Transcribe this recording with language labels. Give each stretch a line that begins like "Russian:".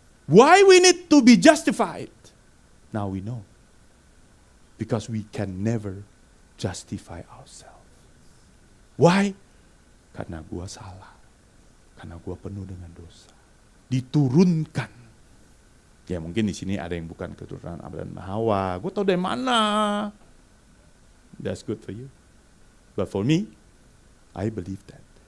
English: Why we need to be justified? Now we know. Because we can never justify ourselves.
Indonesian: Why? Karena gua salah. Karena gua penuh dengan dosa. Diturunkan. Ya mungkin di sini ada yang bukan keturunan Adam dan Hawa. Gua tahu dari mana.
English: That's good for you. But for me, I believe that.